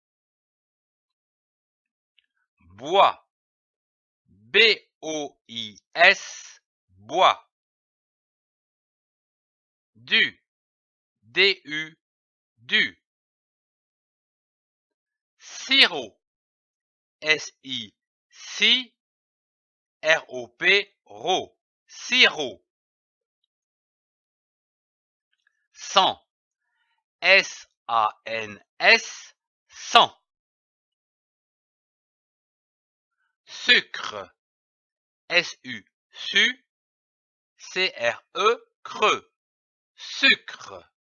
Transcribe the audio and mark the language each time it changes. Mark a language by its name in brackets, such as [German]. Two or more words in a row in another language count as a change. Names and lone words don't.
[French] Bois, B-O-I-S, bois. Du, D-U, du. Sirop, S-I, si, R-O-P, ro, sirop. Sang, S-A-N-S, sang. Sucre, S-U, su, C-R-E, creux, sucre.